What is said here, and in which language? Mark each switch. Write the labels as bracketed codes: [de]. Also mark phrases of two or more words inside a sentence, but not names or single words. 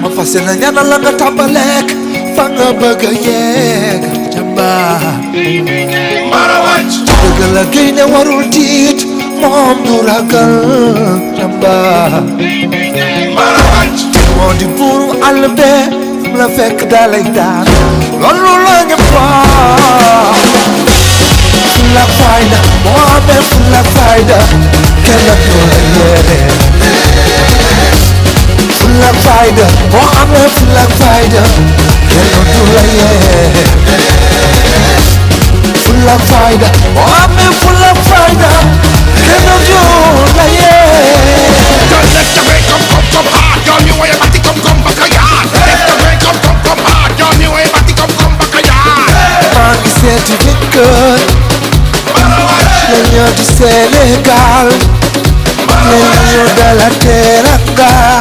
[wo] sena ñaanal la nga tàmbaleek fa nga bëgg a yegg jàmbaar Marawaj dëgg la gaynde warul tiit moom du ragal jàmbaar Marawaj moo di buuru àll be fu la fekk dalay daan loolu la nga faa fulla fayda moo amee fulla fayda kenn du la yéene fulla fayda moo amee fulla fayda kenn du la yéene fulla fayda moo amee fulla fayda kenn du la yéene. [en] Don't let the way come hard, girl. You way about to come back a yard. Let the way come hard, girl. You way about to come back a yard. [wo] maa ngi seeti jëkkër la ñoo di Sénégal la ñoo dala teranga